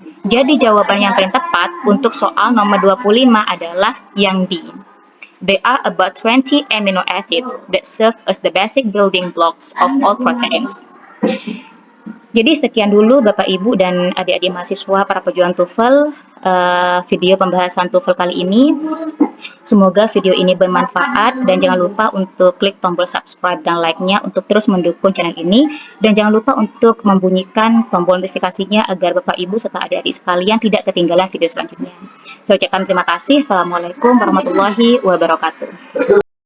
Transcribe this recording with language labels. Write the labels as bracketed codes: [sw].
[id] Jadi jawaban yang paling tepat untuk soal nomor 25 adalah yang D. [en] There are about 20 amino acids that serve as the basic building blocks of all proteins. [id] Jadi sekian dulu Bapak Ibu dan adik-adik mahasiswa para pejuang TOEFL, video pembahasan TOEFL kali ini. Semoga video ini bermanfaat dan jangan lupa untuk klik tombol subscribe dan like-nya untuk terus mendukung channel ini. Dan jangan lupa untuk membunyikan tombol notifikasinya agar Bapak Ibu serta adik-adik sekalian tidak ketinggalan video selanjutnya. Saya ucapkan terima kasih. [ar] Assalamualaikum warahmatullahi wabarakatuh.